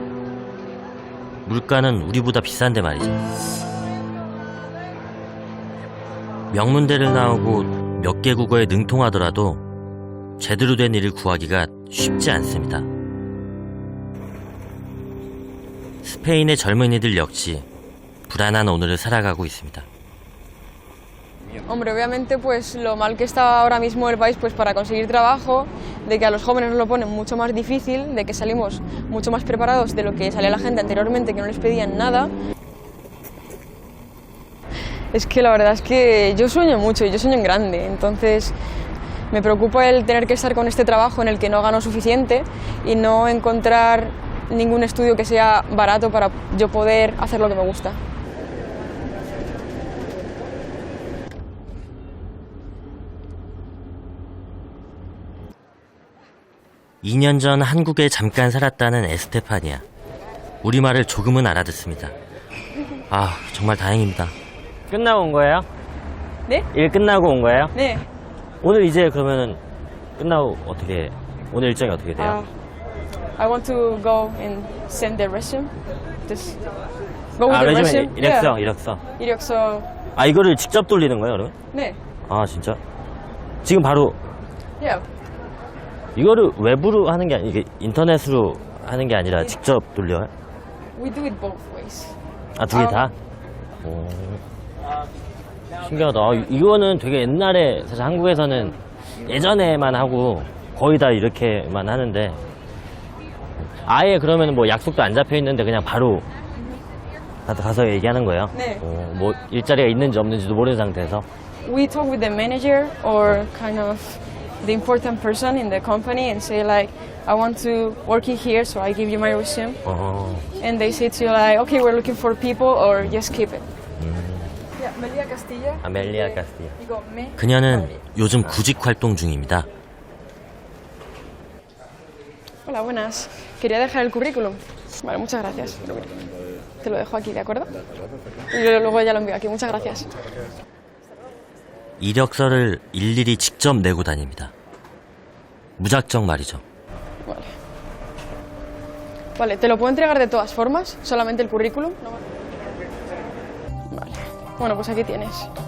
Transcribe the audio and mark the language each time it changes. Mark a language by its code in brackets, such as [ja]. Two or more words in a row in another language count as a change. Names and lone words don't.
[ko] 물가는 우리보다 비싼데 말이죠. 명문대를 나오고 몇 개 국어에 능통하더라도 제대로 된 일을 구하기가 쉽지 않습니다. 스페인의 젊은이들 역시 불안한 오늘을 살아가고 있습니다. [es] Hombre, obviamente pues lo mal que está ahora mismo el país pues para conseguir trabajo, de que a los jóvenes nos lo ponen mucho más difícil, de que salimos mucho más preparados de lo que salía la gente anteriormente, que no les pedían nada. Es que la verdad es que yo sueño mucho y yo sueño en grande, entonces me preocupa el tener que estar con este trabajo en el que no gano suficiente y no encontrar ningún estudio que sea barato para yo poder hacer lo que me gusta. [ko] 2년 전 한국에 잠깐 살았다는 에스테파니아. 우리말을 조금은 알아듣습니다. 아, 정말 다행입니다. 끝나고 온 거예요? 네? 일 끝나고 온 거예요? 네. 오늘 이제 그러면은 끝나고 어떻게, 오늘 일정이 어떻게 돼요? [en] I want to go and send the resume. Just go with 아, the 레지메 resume. [ko] 이력서, [en] Yeah. [ko] 이력서. 이력서. 아, 이거를 직접 돌리는 거예요, 그러면? 네. 아, 진짜? 지금 바로 [en] Yeah. [ko] 이거를 외부로 하는 게 이게 인터넷으로 하는 게 아니라 직접 돌려요? [en] We do it both ways. [ko] 아, 두 개 다? 오. 신기하다. 아, 이거는 되게 옛날에 사실 한국에서는 예전에만 하고 거의 다 이렇게만 하는데 아예 그러면 뭐 약속도 안 잡혀 있는데 그냥 바로 가서 얘기하는 거예요? 네. 뭐 일자리가 있는지 없는지도 모르는 상태에서. [en] We talk with the manager or kind of the important person in the company and say like, I want to work in here, so I give you my resume. And they say to you like, okay, we're looking for people, or just keep it. Yeah, Melia Castilla. [ko] 아멜리아 카스티아. [es] Digo, me. [ko] 그녀는 요즘 구직 활동 중입니다. [es] Hola, buenas. Quería dejar el currículum. Vale, muchas gracias. Pero mira, te lo dejo aquí, ¿de acuerdo? Y luego ya lo envío aquí. Muchas gracias. [ko] 이력서를 일일이 직접 내고 다닙니다. 무작정 말이죠. [es] Vale. Vale, ¿te lo puedo entregar de todas formas? ¿Solamente el currículum? No. Vale. Bueno, pues aquí tienes.